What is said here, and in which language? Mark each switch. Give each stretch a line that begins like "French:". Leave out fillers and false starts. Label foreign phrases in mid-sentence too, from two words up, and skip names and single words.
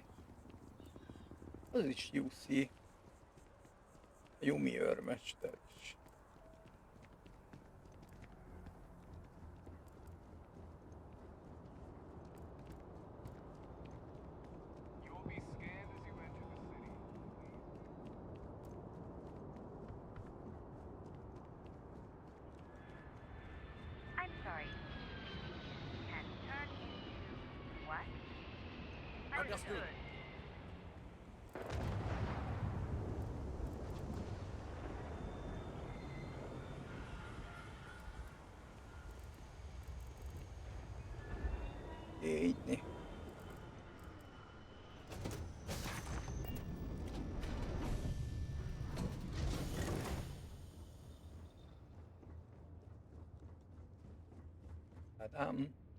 Hungarian: Az is UC. Yumi őrmester is.
English: You will be scanned as you enter the city. I'm sorry. Can turn into what? Understood.
Hungarian: Így. Tadám.